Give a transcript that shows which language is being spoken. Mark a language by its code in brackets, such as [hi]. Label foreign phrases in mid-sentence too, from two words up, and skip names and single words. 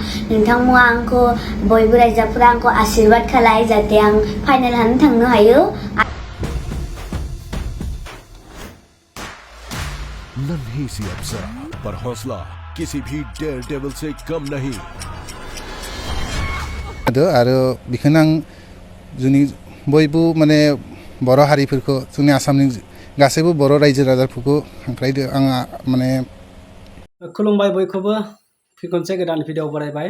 [brx] नोंथांमोना आंखौ बयबो रायजोफोरा आंखौ आशीर्वाद खालाय जाहाथे आं फाइनाल हानो थांनो हायो। [hi] नन्ही सी अप्सरा पर हौसला किसी भी [en] dare devil [hi] से कम नहीं। [brx] आरो बेखौनो आं जोंनि बयबो माने बर' हारिफोरखौ जोंनि आसामनि गासैबो बर' रायजो राजाफोरखौ हांख्रायदो आंहा माने खुलुमबाय बयखौबो खनसे गोदान भिडिअ बानायबाय।